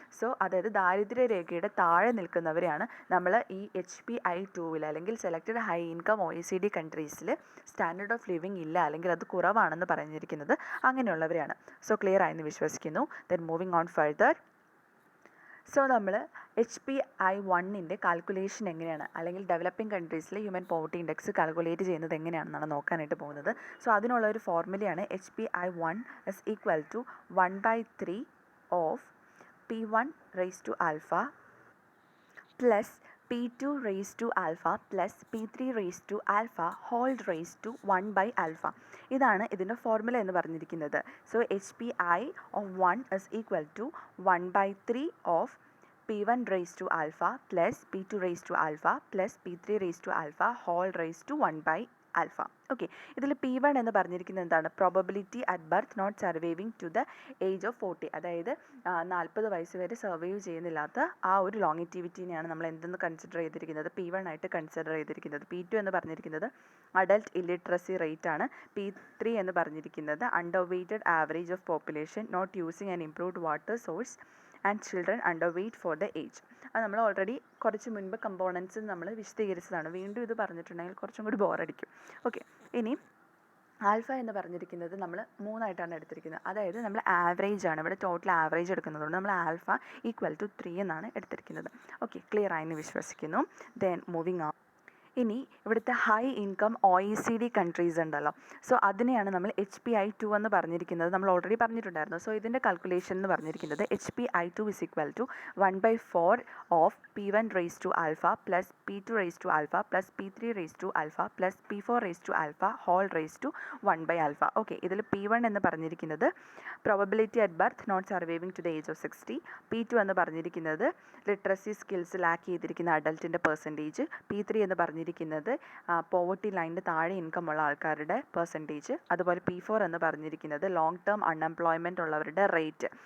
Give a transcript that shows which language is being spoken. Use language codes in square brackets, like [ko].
[ml] So അതായത് ദാരിദ്ര്യരേഖയുടെ താഴെ നിൽക്കുന്നവരെയാണ് നമ്മൾ ഈ HPI-2 അല്ലെങ്കിൽ selected high income OECD കൺട്രീസിൽ standard of living ഇല്ല, അല്ലെങ്കിൽ അത് കുറവാണെന്ന് പറഞ്ഞിരിക്കുന്നത് അങ്ങനെയുള്ളവരെയാണ്. സോ ക്ലിയർ ആയെന്ന് വിശ്വസിക്കുന്നു. [en] Then moving on further. [ml] So നമ്മൾ HPI-1 കാൽക്കുലേഷൻ എങ്ങനെയാണ്, അല്ലെങ്കിൽ developing കൺട്രീസിലെ human poverty index calculate ചെയ്യുന്നത് എങ്ങനെയാണെന്നാണ് നോക്കാനായിട്ട് പോകുന്നത്. സോ അതിനുള്ള ഒരു ഫോർമുലയാണ് [en] HPI-1 is equal to 1/3 of P1 raised to alpha plus P2 raised to alpha plus P3 raised to alpha whole raised to 1/alpha. [ml] ഇതാണ് ഇതിൻ്റെ formula എന്ന് പറഞ്ഞിരിക്കുന്നത്. [en] So HPI-1 is equal to 1/3 of P1 raised to alpha plus P2 raised to alpha plus P3 raised to alpha whole raised to 1/alpha. [ml] Okay, ഇതിൽ P1 എന്ന് പറഞ്ഞിരിക്കുന്നത് എന്താണ്? [en] probability at birth not surviving to the age of 40, [ml] അതായത് 40 വയസ്സ് വരെ survive ചെയ്യുന്നില്ലാത്ത ആ ഒരു ലോങ്ങിറ്റിവിറ്റിനെയാണ് നമ്മൾ എന്തെന്ന് കൺസിഡർ ചെയ്തിരിക്കുന്നത്? P1 ആയിട്ട് കൺസിഡർ ചെയ്തിരിക്കുന്നത്. P2 എന്ന് പറഞ്ഞിരിക്കുന്നത് അഡൽട്ട് ഇല്ലിട്രസി റേറ്റ് ആണ്. [en] P3 [ml] എന്ന് പറഞ്ഞിരിക്കുന്നത് [en] Under weighted average of population not using an improved water source and children under weight for the age. [ml] അത് നമ്മൾ ഓൾറെഡി കുറച്ച് മുൻപ് കമ്പോണൻസ് നമ്മൾ വിശദീകരിച്ചതാണ്. വീണ്ടും ഇത് പറഞ്ഞിട്ടുണ്ടെങ്കിൽ കുറച്ചും കൂടി ബോറടിക്കും. ഓക്കെ, ഇനി ആൽഫ എന്ന് പറഞ്ഞിരിക്കുന്നത് നമ്മൾ 3 എടുത്തിരിക്കുന്നത്. അതായത് നമ്മൾ ആവറേജ് ആണ്, ഇവിടെ ടോട്ടൽ ആവറേജ് എടുക്കുന്നതുകൊണ്ട് നമ്മൾ ആൽഫ ഈക്വൽ ടു 3 എന്നാണ് എടുത്തിരിക്കുന്നത്. ഓക്കെ, ക്ലിയർ ആയെന്ന് വിശ്വസിക്കുന്നു. [en] Then moving on. [ml] ഇനി ഇവിടുത്തെ ഹൈ ഇൻകം OECD കൺട്രീസ് ഉണ്ടല്ലോ, സോ അതിനെയാണ് നമ്മൾ HPI-2 എന്ന് പറഞ്ഞിരിക്കുന്നത്. നമ്മൾ ഓൾറെഡി പറഞ്ഞിട്ടുണ്ടായിരുന്നു. സോ ഇതിൻ്റെ കാൽക്കുലേഷൻ എന്ന് പറഞ്ഞിരിക്കുന്നത് [en] HPI-2 is equal to 1/4 of P1 raised to alpha plus P2 raised to alpha plus P3 raised to alpha plus P4 raised to alpha whole raised to 1/alpha. [ml] Okay, ഇതിൽ P1 എന്ന് പറഞ്ഞിരിക്കുന്നത് [en] Probability at birth not surviving to the age of 60. [ml] P2 എന്ന് പറഞ്ഞിരിക്കുന്നത് literacy skills lakh ചെയ്തിരിക്കുന്ന അഡൽട്ടിൻ്റെ percentage. P3 എന്ന് പറഞ്ഞിരിക്കുന്നത് poverty ലൈനിൻ്റെ താഴെ ഇൻകം ഉള്ള ആൾക്കാരുടെ പെർസെൻറ്റേജ്. അതുപോലെ P4 എന്ന് പറഞ്ഞിരിക്കുന്നത് ലോങ് ടേം അൺഎംപ്ലോയ്മെൻറ്റ് ഉള്ളവരുടെ റേറ്റ്.